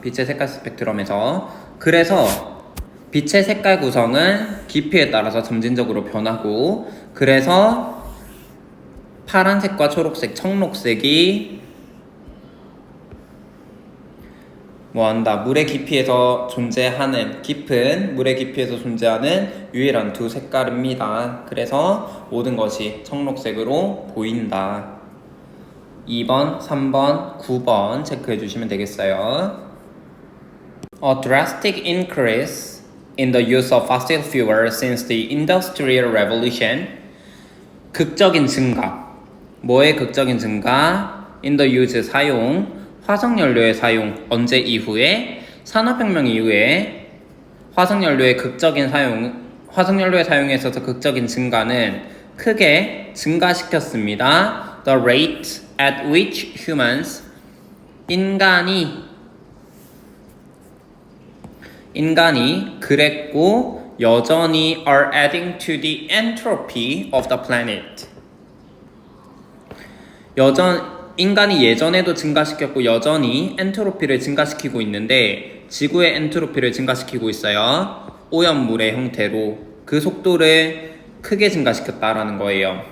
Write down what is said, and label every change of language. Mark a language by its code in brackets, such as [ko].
[ko] 빛의 색깔 스펙트럼에서. 그래서 빛의 색깔 구성은 깊이에 따라서 점진적으로 변하고, 그래서 파란색과 초록색, 청록색이 뭐한다? 물의 깊이에서 존재하는, 깊은 물의 깊이에서 존재하는 유일한 두 색깔입니다. 그래서 모든 것이 청록색으로 보인다. 2번, 3번, 9번 체크해 주시면 되겠어요. [en] A drastic increase in the use of fossil fuel since the Industrial Revolution. [ko] 극적인 증가. 뭐의 극적인 증가? [en] In the use, 사용. [ko] 화석연료의 사용. 언제 이후에? 산업혁명 이후에 화석연료의 사용에 있어서 극적인 증가는 크게 증가시켰습니다. [en] The rate at which humans, [ko] 인간이 그랬고 여전히 [en] are adding to the entropy of the planet. [ko] 인간이 예전에도 증가시켰고 여전히 엔트로피를 증가시키고 있는데 지구의 엔트로피를 증가시키고 있어요. 오염물의 형태로 그 속도를 크게 증가시켰다라는 거예요.